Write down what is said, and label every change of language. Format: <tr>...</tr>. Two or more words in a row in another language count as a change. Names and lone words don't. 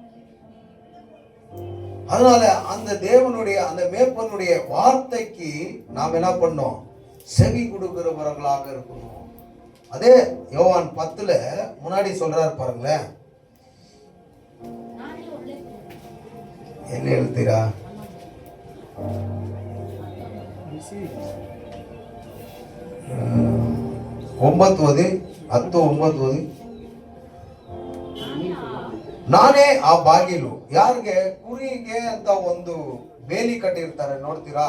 <ta>அதனால அந்த தேவனுடைய, அந்த மேய்ப்பனுடைய வார்த்தைக்கு நாம் என்ன பண்ணோம்? செவி கொடுக்கிறவர்களாக இருக்கணும். அதே யோவான் 10 முன்னாடி சொல்றாரு பாருங்களேன். என்ன எழுத்துறா?</ta> <kn>ಒಂಬತ್ತು ನಾನೇ ಆ ಬಾಗಿಲು. ಯಾರಿಗೆ? ಕುರಿಗೆ ಅಂತ ಒಂದು ಬೇಲಿ ಕಟ್ಟಿರ್ತಾರೆ, ನೋಡ್ತೀರಾ?</kn>